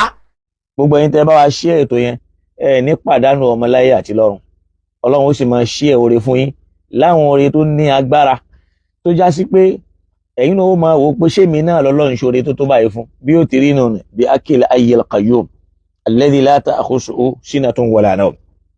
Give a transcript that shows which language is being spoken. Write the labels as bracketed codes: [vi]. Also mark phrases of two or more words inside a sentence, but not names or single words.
[yo] gbogbo ẹ̀yin tẹ́ bá wa ṣí ètò yẹn ẹ ní pàdánù ọmọláyé àti lọ́run Ọlọ́run ó sì máa ṣí ẹ oore fún yín láwọn oore tó ní agbára tó já sí pé ẹ̀yin náà ó máa wò ó pé ṣé mi náà lọ́lọ́run ṣoore tó báyìí fún bí ó ti rí nù bí akil [ar] الحي القيوم الذي لا تأخذه سنة ولا نوم.